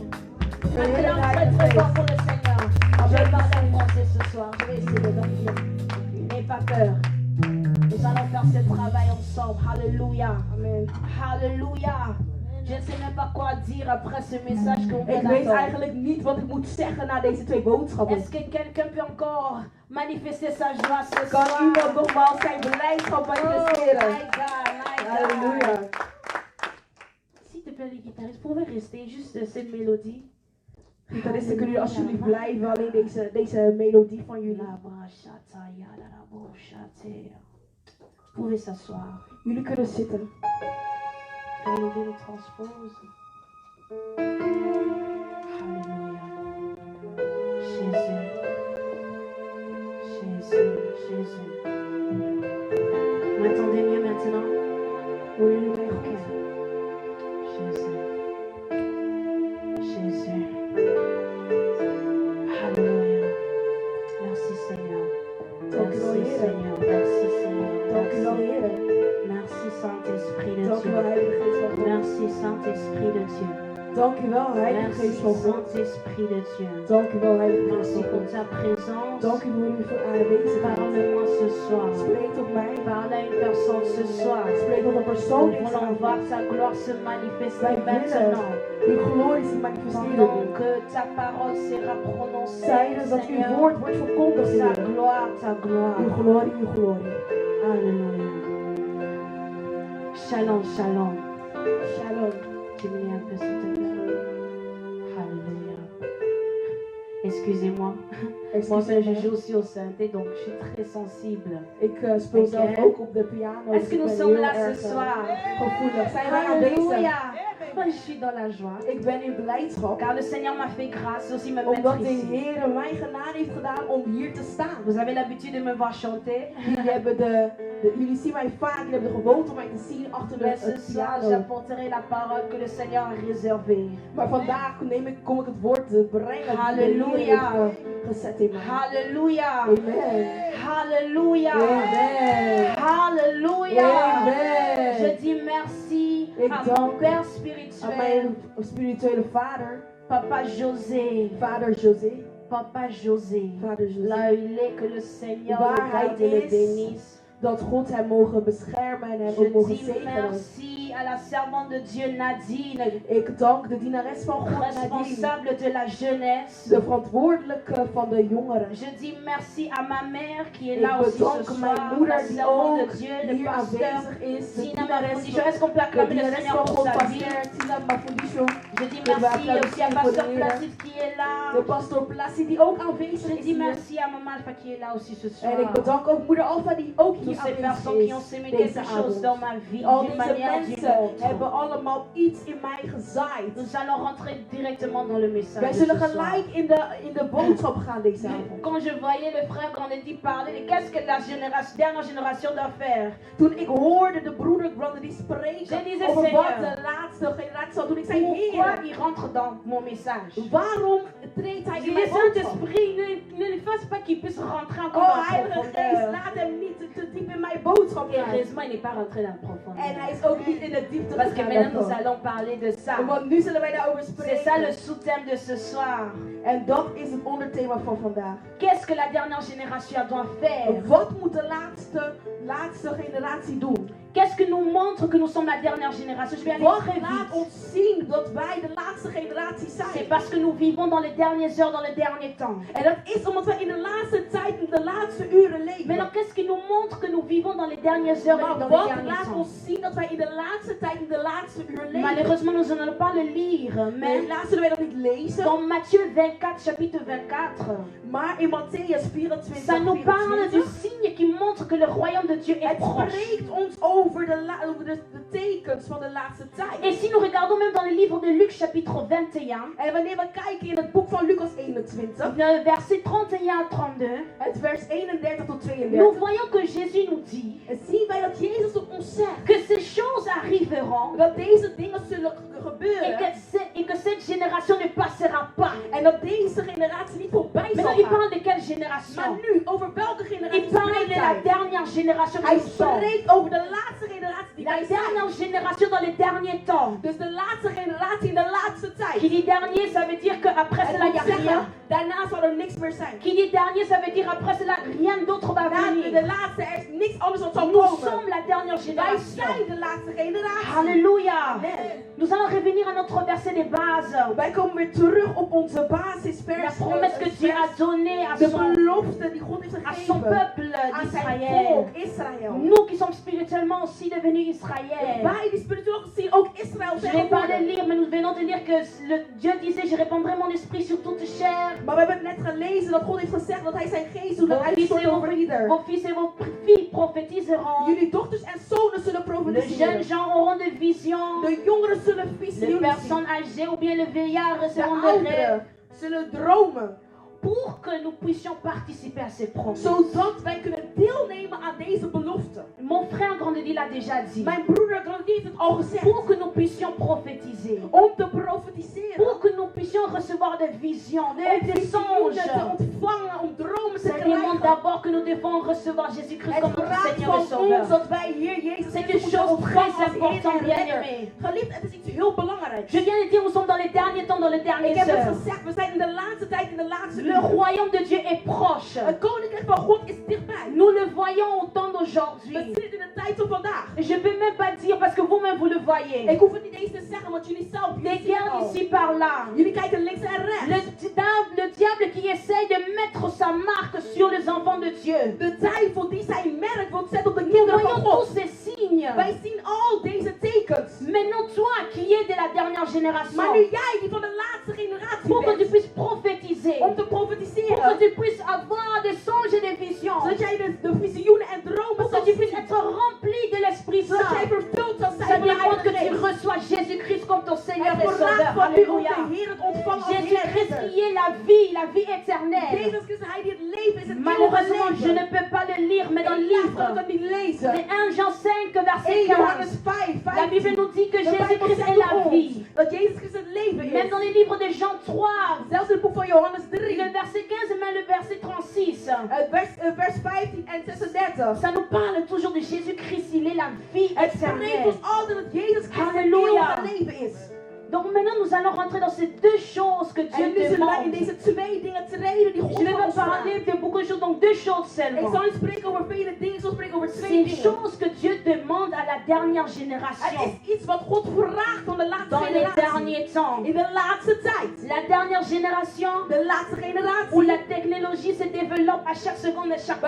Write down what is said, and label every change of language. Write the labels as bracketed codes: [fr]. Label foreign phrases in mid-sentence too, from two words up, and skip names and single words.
[fr] Acclame très fort pour le Seigneur. Je vais parler en français ce soir. Je vais essayer de dormir. N'aie pas peur. Nous allons faire ce travail ensemble. Alléluia. Amen. Alléluia. Je ne sais même pas quoi dire après ce message qu'on vient [nl] Ik weet [fr] d'entendre. [nl] eigenlijk niet wat ik moet zeggen na deze twee boodschappen. [fr] Est-ce que quelqu'un peut encore manifester sa joie ce [nl] Kan [fr] soir? [nl] iemand nogmaals zijn blijdschap Oh, manifesteren? [en] my God, my God. [nl] Halleluja. [fr] S'il te plaît, les guitaristes, pouvez rester juste cette mélodie. [nl] Gitaristen, kunnen jullie alsjeblieft blijven? Alleen deze melodie van jullie. [fr] Vous pouvez s'asseoir. [nl] Jullie kunnen zitten. [fr] Enlever les transposes. Alléluia. Jésus. Jésus. Jésus. M'entendez mieux maintenant? [nl] Hoor jullie mij goed? [fr] Jésus. Jésus. Alléluia. Merci Seigneur. [nl] Dank u wel, [fr] Merci [nl] Heer. [fr] Seigneur. Merci Seigneur. [nl] Dank u wel, [fr] Merci. [nl] Heer. [fr] Merci Saint-Esprit de [nl] Dank u wel, [fr] Dieu. [nl] Heilige Geest van God. [fr] Merci Saint-Esprit de Dieu. [nl] Dank u wel, Heilige [fr] Merci [nl] Geest van God. [fr] Saint-Esprit de Dieu. [nl] Dank u wel, Heilige Geest [fr] Merci [nl] van [fr] pour [nl] God. [fr] ta présence. [nl] Dank u voor uw aanwezigheid. [fr] Parle-moi ce soir. [nl] Spreek tot mij. [fr] Parle à une personne ce soir. [nl] Spreek tot een persoon [fr] Nous [nl] deze [fr] voulons voir [nl] avond. [fr] ta gloire se manifester [nl] Wij willen [fr] maintenant. [nl] uw glorie zien manifesteren. [fr] Pendant que ta parole sera prononcée, [nl] Tijdens dat uw [fr] Seigneur, [nl] woord wordt verkondigd, [fr] ta [nl] Heer. [fr] gloire, ta gloire. [nl] Uw glorie, uw glorie. [fr] Alléluia. [he] Shalom, shalom. [fr] Shalom. Diminue un peu s'il te plaît. Alléluia. Excusez-moi. Moi-même, je joue aussi au synthé, donc je suis très sensible. [nl] Ik speel Oké. zelf ook op de piano. [fr] Est-ce que [nl] dus [fr] nous [nl] ik ben [fr] sommes [nl] heel [fr] là ce [nl] erg, [fr] soir? [nl] gevoelig. Zijn wij aanwezig? [fr] Alléluia. Moi, je suis dans la joie. [nl] Ik ben in blijdschap. [fr] Car le Seigneur m'a fait grâce aussi me [nl] Omdat [fr] mettre [nl] de [fr] ici. [nl] Heer mij genade heeft gedaan om hier te staan. [fr] Vous avez l'habitude de me voir chanter. [nl] Jullie zien mij vaak, jullie hebben de gewoonte om mij te zien achter [fr] Mais ce [nl] de [fr] soir, [nl] piano. [fr] j'apporterai la parole que le Seigneur a réservée. [nl] Maar vandaag kom ik het woord brengen dat de Halleluja. Heer heeft gezet in mij. [fr] Halléluia. Amen. Halléluia. Amen. Halléluia. Amen. Je dis merci [nl] Ik [fr] à [nl] dank [fr] mon Père [nl] Aan [fr] spirituel, [nl] mijn spirituele vader, [fr] Papa José. [nl] vader José. [fr] Papa José. [nl] Vader José. [fr] Là où il est, que le Seigneur [nl] Waar [fr] le garde [nl] hij [fr] et le [nl] is, [fr] bénisse. [nl] Dat God hem mogen beschermen en hem [fr] Je [nl] ook mogen [fr] dis [nl] zegenen. [fr] merci à la servante de Dieu Nadine, [nl] Ik dank de dienares van God, Nadine, [fr] responsable de la jeunesse. [nl] de verantwoordelijke van de jongeren. [fr] Je dis merci à ma mère qui est [nl] Ik [fr] là aussi ce [nl] bedank [fr] soir, [nl] mijn [fr] la [nl] moeder die [fr] servante [nl] ook [fr] de Dieu, le [nl] hier [fr] pasteur. [nl] aanwezig is. De [fr] Tina [nl] dienares [fr] Mafundisho. Est-ce qu'on peut [nl] de [fr] acclamer le [nl] dienares [fr] Seigneur [nl] van [fr] pour [nl] God, [fr] sa vie? [nl] pasteur Tina Mafundisho. [fr] Je dis [nl] Kunnen we [fr] merci aussi à [nl] applaudisseren voor [fr] pasteur [nl] de Heer. [fr] Placide qui est là. [nl] De pastor Plassie die ook aanwezig [fr] Je [nl] is [fr] dis [nl] hier. [fr] merci à maman Alpha qui est là aussi ce soir. [nl] En ik bedank ook moeder Alpha die ook [fr] Toutes [nl] hier [fr] ces [nl] aanwezig [fr] personnes qui ont [nl] is [fr] semé [nl] deze [fr] quelque chose [nl] avond. [fr] dans ma vie, [nl] Al [fr] d'une [nl] deze [fr] manière ou d'une [nl] mensen [fr] autre. [nl] hebben allemaal iets in mij gezaaid. [fr] Nous allons rentrer directement dans le message. [nl] Wij de zullen [fr] ce soir. [nl] gelijk in de boodschap gaan deze avond. [fr] Quand je voyais le frère Grandetti parler de qu'est-ce que la dernière génération doit faire, [nl] Toen ik hoorde de broeder Grandetti [fr] Je [nl] spreken [fr] disais, [nl] over wat [fr] Seigneur, [nl] de laatste generatie zal doen, ik zei, [fr] pourquoi [nl] Heer, [fr] il rentre dans mon message? [nl] waarom treedt hij [fr] Je [nl] in [fr] dis, [nl] mijn boodschap? [fr] Saint-Esprit, ne fasse pas qu'il puisse rentrer encore [nl] Oh, [fr] dans [nl] Heilige Geest, [fr] profondeur. [nl] laat hem niet te diep in mij mijn boodschap [fr] Et [nl] gaat. [fr] heureusement, il n'est pas rentré dans le [nl] En [fr] profond. [nl] hij is ook niet in de diepte [fr] Parce que [nl] gegaan [fr] maintenant, nous [nl] daarvan. [fr] allons parler de ça. [nl] Want nu zullen wij daarover [fr] C'est ça le [nl] spreken. [fr] sous-thème de ce soir. [nl] En dat is het onderthema van vandaag. [fr] Qu'est-ce que la dernière génération doit faire? [nl] Wat moet de laatste generatie doen? [fr] Qu'est-ce que nous montre que nous sommes la dernière génération? Je vais aller [nl] Wat [fr] très [nl] laat [fr] vite. [nl] ons zien dat wij de laatste generatie [fr] C'est [nl] zijn? [fr] parce que nous vivons dans les dernières heures, dans les derniers temps. [nl] En dat is omdat wij in de laatste tijd, in de laatste uren leven. [fr] Maintenant, qu'est-ce qui nous montre que nous vivons dans les dernières heures et [nl] Maar [fr] dans les [nl] wat [fr] derniers [nl] laat [fr] temps? [nl] ons zien dat wij in de laatste tijd, in de laatste uur leven? [fr] Malheureusement, nous n'allons pas le lire, [nl] Maar [fr] mais [nl] helaas zullen wij dat niet lezen. [fr] dans Matthieu 24, chapitre 24, [nl] Maar in Matthäus 24, [fr] ça nous parle du [nl] 24 [fr] signe qui montre que le royaume de Dieu est [nl] het [fr] proche. [nl] spreekt ons over de tekens van de laatste [fr] Et [nl] tijd. [fr] si nous regardons même dans le livre de Luc, chapitre 21, [nl] En wanneer we kijken in het boek van Lucas 21, [fr] le verset 31 à 32, [nl] het vers 31 tot [fr] nous [nl] 32, [fr] voyons que Jésus nous dit [nl] en zien wij dat Jezus op ons zegt [fr] que ces choses arriveront [nl] dat deze dingen zullen [fr] et [nl] gebeuren [fr] et que cette génération ne passera pas. [nl] en dat deze generatie niet voorbij zal [fr] Maintenant, il [nl] gaan. [fr] parle de quelle [nl] Maar [fr] génération? [nl] nu, over welke [fr] Il [nl] generatie [fr] parle [nl] spreekt [fr] de la [nl] hij? [fr] dernière génération que [nl] Hij [fr] nous sommes. [nl] spreekt over de laatste generatie die [fr] La [nl] wij zijn. [fr] dernière génération dans les derniers temps. [nl] Dus de laatste generatie in de laatste tijd. [fr] Qui dit dernier, ça veut dire qu'après [nl] Het [fr] cela, il n'y [nl] wil [fr] a rien. [nl] zeggen, daarna zal er niks meer zijn. [fr] Qui dit dernier, ça veut dire après cela, rien d'autre va [nl] Na de [fr] venir. [nl] laatste, er is niks anders wat zal [fr] Nous [nl] komen. [fr] sommes la dernière [nl] Wij [fr] génération. [nl] zijn de laatste generatie. [fr] Alléluia. Amen. Nous allons revenir à notre verset de base. [nl] Wij komen weer terug op onze [fr] La [nl] basisvers. [fr] promesse que Dieu a donnée à [nl] De [fr] son, [nl] belofte die God heeft [fr] à son [nl] gegeven [fr] peuple [nl] aan zijn [fr] d'Israël. [nl] volk Israël. [fr] Nous qui sommes spirituellement aussi devenus Israël. [nl] Wij die spiritueel gezien ook Israël [fr] Je [nl] zijn [fr] ne vais pas le [nl] geworden. [fr] lire, mais nous venons de lire que Dieu disait, je répandrai mon esprit sur toute chair. [nl] Maar we hebben net gelezen dat God heeft gezegd dat hij zijn geest doet [fr] Vos fils, [nl] uitstort [fr] et [nl] over ieder. [fr] vos fils et vos filles prophétiseront. [nl] Jullie dochters en zonen zullen [fr] Les jeunes [nl] profetiseren. [fr] gens auront des visions. [nl] De jongeren zullen [fr] Les [nl] visioenen zien. [fr] personnes âgées ou bien les vieillards [nl] De [fr] recevront des rêves. [nl] ouderen zullen dromen. [fr] Pour que nous puissions participer à ces promesses. [nl] Zodat wij kunnen deelnemen aan deze belofte. [fr] Mon frère Grandedi l'a déjà dit. [nl] Mijn broeder Grandi heeft het al gezegd. [fr] Pour que nous puissions prophétiser. [nl] Om te profetiseren. [fr] Pour que nous puissions recevoir des visions, des [nl] Om [fr] songes. [nl] visioenen te ontvangen. Om dromen te [fr] Ça demande [nl] krijgen. [fr] d'abord que nous devons recevoir Jésus-Christ [nl] Het [fr] comme notre [nl] vraagt [fr] Seigneur et [nl] van ons [fr] Sauveur. [nl] dat wij hier Jezus [fr] C'est [nl] Christus [fr] une [nl] moeten [fr] chose très [nl] ontvangen als Heer [fr] importante, [nl] en [fr] bien [nl] Redder. [fr] aimé. [nl] Geliefd, het is iets heel belangrijks. [fr] Je viens de dire, nous sommes dans les derniers temps, dans les [nl] Ik [fr] dernières [nl] heb het [fr] heures. [nl] gezegd, we zijn in de laatste tijd, in de laatste [fr] Le [nl] uur. [fr] royaume de Dieu est proche. [nl] Het koninkrijk van God is dichtbij. [fr] Nous le voyons au temps [nl] We [fr] d'aujourd'hui. [nl] zien het in de tijd van vandaag. [fr] Je ne peux même pas dire parce que vous-même vous le voyez. [nl] Ik hoef het niet eens te zeggen, want jullie zelf [fr] Des [nl] jullie zien het [fr] guerres [nl] al. [fr] ici par là. [nl] Jullie kijken links en rechts. [fr] Le diable qui essaye de mettre sa marque sur les enfants de Dieu. [nl] De duivel die zijn merk wil zetten op de [fr] Nous [nl] kinderen van [fr] voyons [nl] God. [fr] tous ces signes. [nl] Wij zien al deze tekens. [fr] Maintenant, toi qui es de la dernière [nl] Maar [fr] génération, [nl] nu jij die van de laatste generatie [fr] pour que tu [nl] bent, [fr] puisses prophétiser, [nl] om te [fr] pour que [nl] profetiseren, [fr] tu puisses avoir des songes et des visions, [nl] zodat jij de visioenen en dromen [fr] pour que [nl] zal [fr] tu puisses [nl] zien, [fr] être rempli de l'Esprit [nl] zodat jij [fr] Saint. [nl] vervuld zal [fr] Ça [nl] zijn van de [fr] demande que [nl] Heilige [fr] tu [nl] Geest. [fr] reçois Jésus-Christ comme ton Seigneur [nl] Het [fr] et Sauveur. [nl] vraagt van u om [fr] Alléluia. [nl] de Heer het ontvangen als Heer en [fr] Jésus-Christ [nl] Redder. [fr] qui est la vie éternelle. [nl] Jezus Christus, Hij die het leven is, het eeuwige [fr] Malheureusement, je ne [nl] leven. [fr] peux pas le lire, mais dans le [nl] Helaas [fr] livre [nl] kan ik het niet lezen. [fr] de 1 Jean 5, [nl] 1 [fr] verset [nl] Johannes [fr] 15, [nl] 5, [fr] la Bible [nl] 15. [fr] nous dit que [nl] De Bijbel [fr] Jésus-Christ [nl] zegt [fr] est la [nl] ons [fr] vie. [nl] dat Jezus Christus het leven [fr] Même [nl] is. [fr] dans les livres de Jean 3, [nl] Zelfs in het boek van Johannes 3, [fr] le verset 15 et même le verset 36, [nl] vers 15 en 36. [fr] ça nous parle toujours de Jésus-Christ, il est la vie [nl] Het spreekt [fr] éternelle. [nl] ons altijd dat Jezus Christus het Halleluja. eeuwige leven is. [fr] Donc maintenant nous allons rentrer dans ces deux choses que [nl] En [fr] Dieu [nl] nu zullen wij in [fr] demande. [nl] deze twee dingen treden die [fr] Je [nl] God [fr] ne vais [nl] van [fr] pas [nl] ons vraagt. [fr] parler de beaucoup de choses, donc deux choses [nl] Ik [fr] seulement. [nl] zal niet spreken over vele dingen, ik zal spreken over twee [fr] Ces [nl] dingen. [fr] choses que Dieu demande à la dernière [nl] Het [fr] génération [nl] is iets wat God vraagt van de laatste [fr] dans les [nl] generatie. [fr] derniers temps. [nl] In de laatste tijd. [fr] La dernière génération [nl] De laatste [fr] où [nl] generatie. [fr] la technologie se développe à chaque seconde et chaque